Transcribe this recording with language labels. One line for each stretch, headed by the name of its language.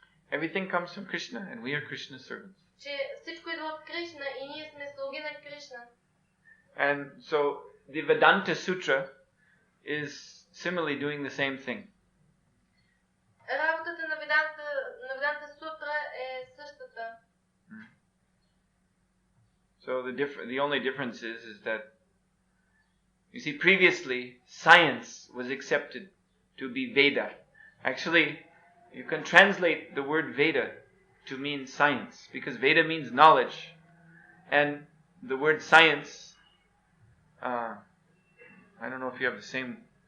English: everything comes from Krishna and we are Krishna's servants.
Bulgarian: Че всичко идва от Кришна и ние сме слуги на Кришна.
English: And so the Vedanta Sutra is similarly doing the same thing.
Bulgarian: Работата на Веданта Сутра е същата.
English: So the only difference is that, you see, previously science was accepted to be Veda. Actually, you can translate the word Veda to mean science, because Veda means knowledge, and the word science, I don't know if you have the same.